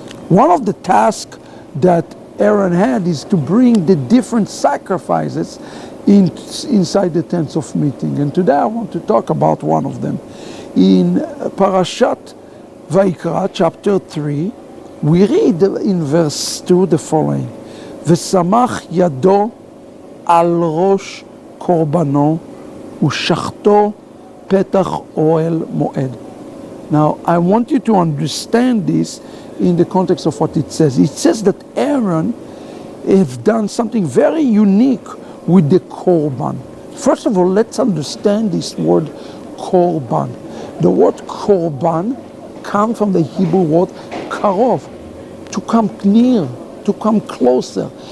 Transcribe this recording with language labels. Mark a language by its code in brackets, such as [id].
[en] One of the tasks that Aaron had is to bring the different sacrifices inside the tents of meeting. And today I want to talk about one of them. In Parashat Wajiekra, chapter 3, we read in verse 2 the following. [he] ושמח ידו על ראש קורבנו ושחטו פתח אוהל מועד. [en] Now, I want you to understand this in the context of what it says. It says that Aaron have done something very unique with the korban. First of all, let's understand this word korban. The word korban comes from the Hebrew word karov, to come near, to come closer.